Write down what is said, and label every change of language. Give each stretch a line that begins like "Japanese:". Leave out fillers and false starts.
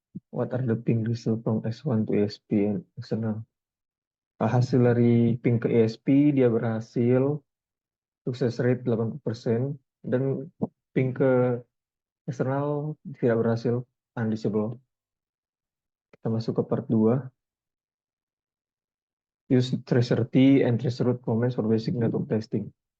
English: What are the ping result from S1 to ESP and external?
Indonesian: Hasil dari ping ke ESP dia berhasil, sukses rate 80%, dan ping ke eksternal tidak berhasil, unreachable. Kita masuk ke part 2.
English: Use traceability and traceroute comments for basic network testing.